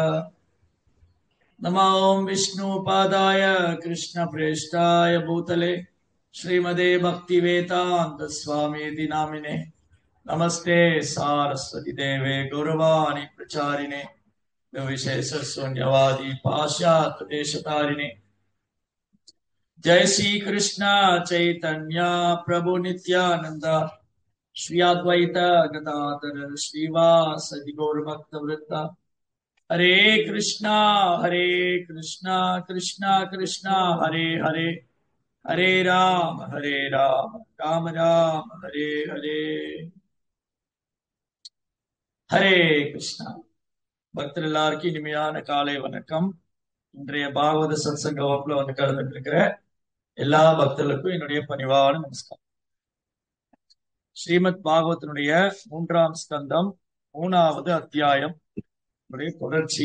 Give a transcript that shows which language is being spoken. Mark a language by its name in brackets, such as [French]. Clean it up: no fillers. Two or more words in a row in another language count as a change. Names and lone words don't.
[Sanskrit] नमो विष्णुपादाय कृष्णप्रेष्ठाय भूतले श्रीमते भक्तिवेदान्तस्वामीति नामिने नमस्ते सारस्वती देवे गौरवाणी प्रचारिणे निर्विशेषशून्यवादी पाश्चात्य देशतारिणे। जय श्री कृष्ण चैतन्य प्रभु नित्यानंद श्री अद्वैत गदाधर श्रीवासदि गौर भक्त वृंद। हरे कृष्णा कृष्णा कृष्णा हरे हरे, हरे राम राम राम हरे हरे। हरे कृष्णा [Tamil] பக்தர் எல்லாருக்கும் இனிமையான காலை வணக்கம். இன்றைய பாகவத சத்சங்க வகுப்புல வந்து கலந்துட்டு இருக்கிற எல்லா பக்தர்களுக்கும் என்னுடைய பணிவான நமஸ்காரம். ஸ்ரீமத் பாகவத்தினுடைய 3ஆம் ஸ்கந்தம் 3வது அத்தியாயம் தொடர்ச்சி.